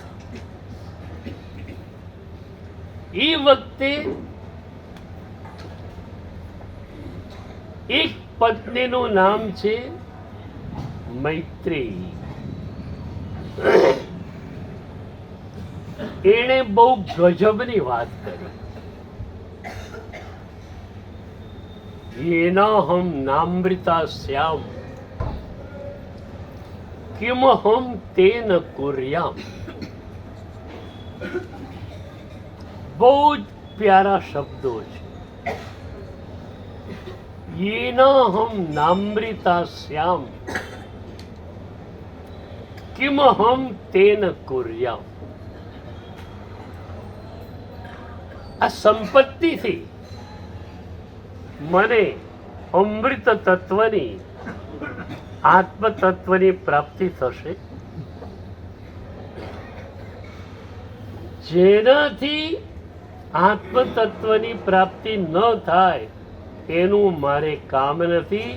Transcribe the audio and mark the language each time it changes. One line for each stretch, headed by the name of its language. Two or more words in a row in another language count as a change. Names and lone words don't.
Gujarati: એ વખતે એક પત્નીનું નામ છે મૈત્રી. એણે બહુ ગજબની વાત કરી.
Sanskrit: येनाहम नामृता श्याम किमहम तेन कुर्याम.
Gujarati: બહુ જ પ્યારા શબ્દો છે.
Sanskrit: येनाहम नामृता श्याम किमहम तेन कुर्याम.
Gujarati: આ સંપત્તિથી મને અમૃત તત્વની આત્મ તત્વની પ્રાપ્તિ થશે. જેનાથી આત્મ તત્વની પ્રાપ્તિ ન થાય એનું મારે કામ નથી.